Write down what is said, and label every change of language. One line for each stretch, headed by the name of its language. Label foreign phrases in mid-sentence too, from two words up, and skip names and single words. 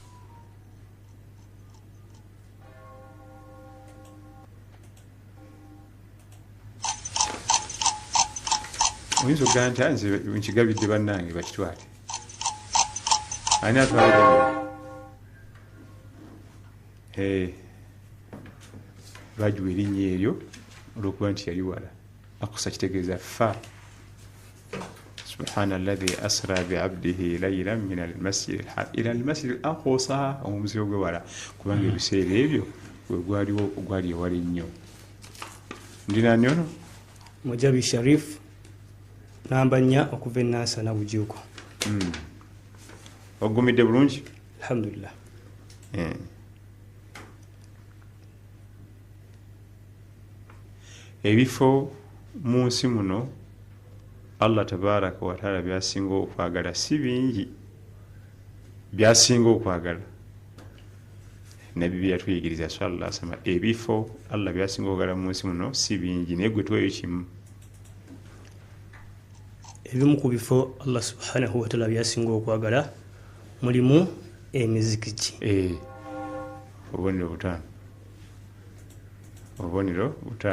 Ganda: Oyinza okugaa nti nze nkigabidde bannange bakitwale. Ani atwala? Bagiwa erinnya eryo olw'okuba nti yali wala. Aqsa kitegeeza fa.
Arabic: سبحان الذي أسرى بعبده ليلا من المسجد إلى المسجد الأقصى,
Ganda: omuzigo gwe wala, kubanga ebiseera ebyo gwali ewala ennyo. Ndi nani ono? Mujabi Sharif namba 4 okuva e Nansana Bujuuko. Ogumidde bulungi? Alhamdulillah. Ebifo mu nsi muno Allah
Arabic: تبارك وتعالى
Ganda: byasinga okwagala si bingi, byasinga okwagala. Nabbi yatuyigiriza
Arabic: صلى الله عليه وسلم
Ganda: ebifo Allah byasinga okwagala mu nsi muno si bingi, naye gwe tuweeyo kimu. Ebimu ku bifo Allah
Arabic: سبحانه وتعالى
Ganda: byasinga okwagala mulimu emizikiti. Obubonero 5. Obubonero 5.